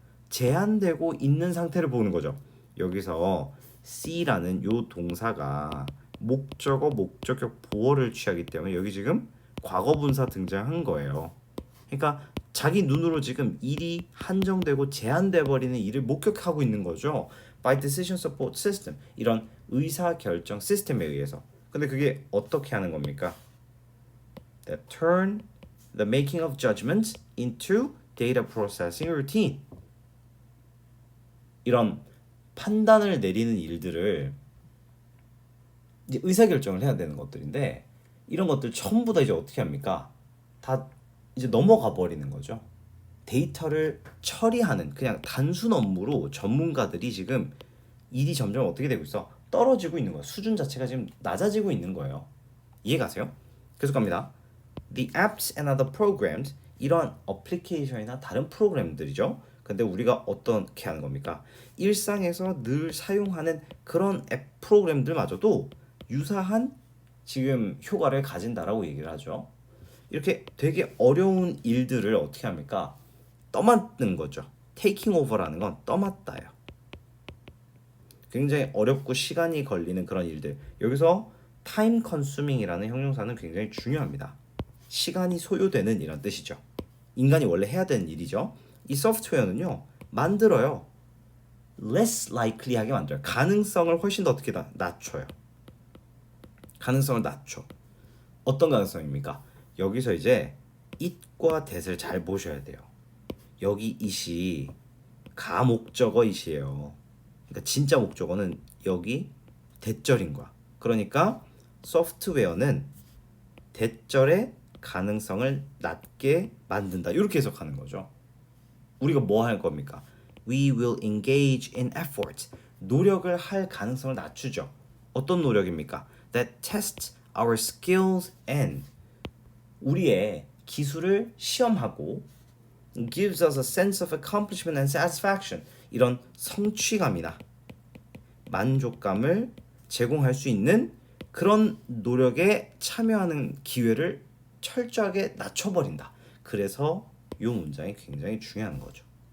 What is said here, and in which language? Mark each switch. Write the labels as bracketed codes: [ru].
[ko] 제한되고 있는 상태를 보는 거죠. 여기서 C라는 요 동사가 목적어, 목적격 보어를 취하기 때문에 여기 지금 과거분사 등장한 거예요. 그러니까 자기 눈으로 지금 일이 한정되고 제한돼 버리는 일을 목격하고 있는 거죠. [en] By decision support system, [ko] 이런 의사 결정 시스템에 의해서. 근데 그게 어떻게 하는 겁니까? [en] That turn the making of judgments into data processing routine. [ko] 이런 판단을 내리는 일들을 이제 의사 결정을 해야 되는 것들인데 이런 것들 전부 다 이제 어떻게 합니까? 다 이제 넘어가 버리는 거죠. 데이터를 처리하는 그냥 단순 업무로 전문가들이 지금 일이 점점 어떻게 되고 있어? 떨어지고 있는 거야. 수준 자체가 지금 낮아지고 있는 거예요. 이해가세요? 계속 갑니다. [en] The apps and other programs, [ko] 이런 어플리케이션이나 다른 프로그램들이죠. 근데 우리가 어떻게 하는 겁니까? 일상에서 늘 사용하는 그런 앱 프로그램들마저도 유사한 지금 효과를 가진다라고 얘기를 하죠. 이렇게 되게 어려운 일들을 어떻게 합니까? 떠맡는 거죠. [en] taking over [ko] 라는 건 떠맡다예요. 굉장히 어렵고 시간이 걸리는 그런 일들. 여기서 [en] time consuming [ko] 이라는 형용사는 굉장히 중요합니다. 시간이 소요되는 이란 뜻이죠. 인간이 원래 해야 되는 일이죠. 이 소프트웨어는요. 만들어요. [en] less likely [ko] 하게 만들어요. 가능성을 훨씬 더 어떻게 낮춰요. 가능성을 낮춰. 어떤 가능성입니까? 여기서 이제 it과 that을 잘 보셔야 돼요. 여기 it이 가목적어 it이에요. 그러니까 진짜 목적어는 여기 대절인 거야. 그러니까 소프트웨어는 대절의 가능성을 낮게 만든다. 이렇게 해석하는 거죠. 우리가 뭐 할 겁니까? [en] We will engage in effort. [ko] 노력을 할 가능성을 낮추죠. 어떤 노력입니까? [en] That tests our skills and [ko] 우리의 기술을 시험하고 [en] gives us a sense of accomplishment and satisfaction. [ko] 이런 성취감이나 만족감을 제공할 수 있는 그런 노력에 참여하는 기회를 철저하게 낮춰버린다. 그래서 이 문장이 굉장히 중요한 거죠.